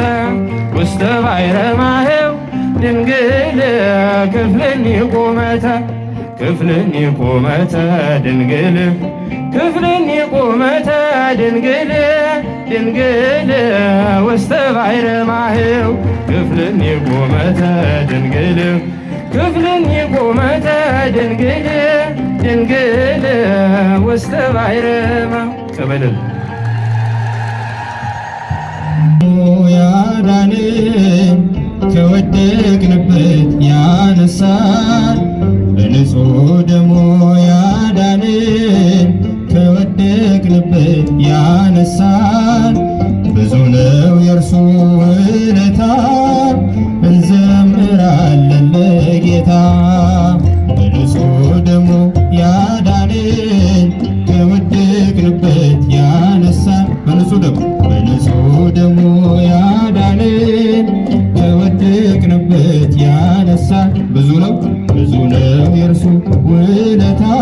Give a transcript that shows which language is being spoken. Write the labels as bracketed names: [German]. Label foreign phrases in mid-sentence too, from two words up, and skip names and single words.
[Geez] ውስተ ባሕረ ማህው ድንግል ክፍልኒ ቁመተ ክፍልኒ ቁመተ ድንግል ክፍልኒ ቁመተ ድንግል ድንግል ውስተ ባሕረ ማህው ክፍልኒ ቁመተ ድንግል ክፍልኒ ቁመተ ድንግል ድንግል ውስተ ባሕረ ማህው ተበለል [Amharic] ያዳንን ከወደቅንበት ያነሳን በንጹሕ ደሙ ያዳንን ከወደቅንበት ያነሳን ብዙ ነው የእርሱ ውለታ እንዘምራለን ለጌታ። በንጹሕ ደሙ ያዳንን ከወደቅንበት ያነሳን በንጹሕ ደሙ ያዳንን ከወደቅንበት ያነሳን ብዙ ነው የእርሱ ውለታ